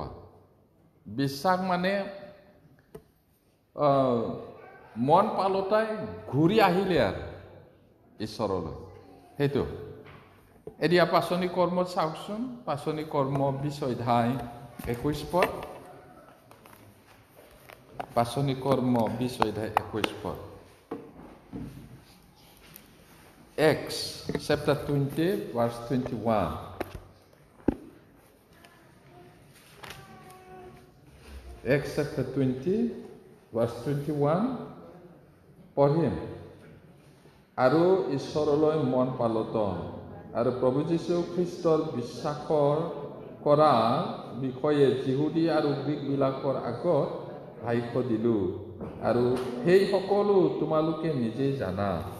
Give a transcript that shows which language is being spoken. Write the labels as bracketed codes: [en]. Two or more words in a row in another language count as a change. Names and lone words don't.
[as] বিশ্বাস মানে মন পালতাই ঘূৰি আহিলে আৰু ঈশ্বৰলৈ, সেইটো। এতিয়া পাচনি কৰ্ম চাওকচোন, পাচনি কৰ্ম 20 অধ্যায় 21 পদ। পাচনি কৰ্ম 20 অধ্যায় 21 পদ। [en] Acts chapter 20 verse 21. Acts chapter 20 verse 21 পঢ়িম। [as] আৰু ঈশ্বৰলৈ মন পালটন আৰু প্ৰভু যীশু খ্ৰীষ্টৰ বিশ্বাসৰ কৰা বিষয়ে যিহুদী আৰু গ্ৰীকবিলাকৰ আগত সাক্ষ্য দিলোঁ, আৰু সেই সকলো তোমালোকে নিজেই জানা।